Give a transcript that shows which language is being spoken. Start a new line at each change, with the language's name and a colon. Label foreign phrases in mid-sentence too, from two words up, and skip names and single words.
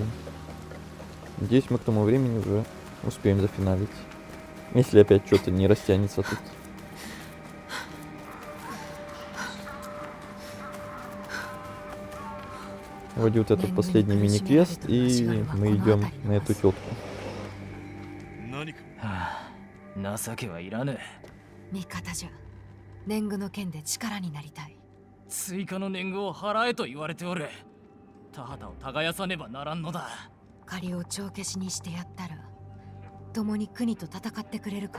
Russian: Надеюсь, мы к тому времени уже успеем зафиналить. Если опять что-то не растянется тут. Вроде вот этот последний мини-квест, и мы идем на эту тетку.
Japanese: 情けはいらぬ。味方じゃ。年貢の件で力になりたい。追加の年貢を払えと言われておる。田畑を耕さねばならんのだ。借りを帳消しにしてやったら、共に国と戦ってくれるか。